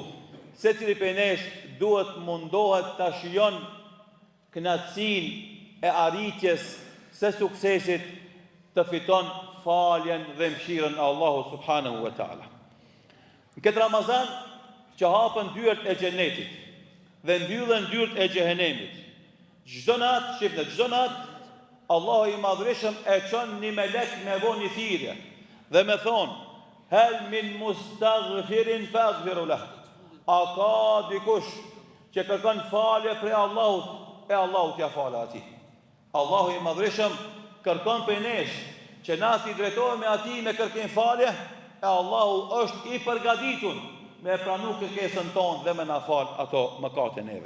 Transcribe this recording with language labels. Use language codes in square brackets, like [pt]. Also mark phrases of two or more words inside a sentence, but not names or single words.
[sq] Secili prej nesh duhet mundohet ta shijon kënaqësinë e arritjes së suksesit, të fiton faljen dhe mëshirën e Allahut [ar] سبحانه وتعالى. [sq] Në këtë Ramazan që hapën dyert e xhenetit dhe mbyllen dyert e xhehenemit. Çdo natë, Allahu i madhërisëm e çon një melek me vonë një thirrje dhe me thonë: [ar] "هل من مستغفر فأغفر له." [sq] A ka dikush që kërkon falje prej Allahut, e Allahut ja fal atij. Allahu i madhreshëm kërkon për nesh që na t'i drejtohemi atij me kërkim falje, e Allahu është i përgatitur me pranu kërkesën tonë dhe me na fal ato mëkate neve.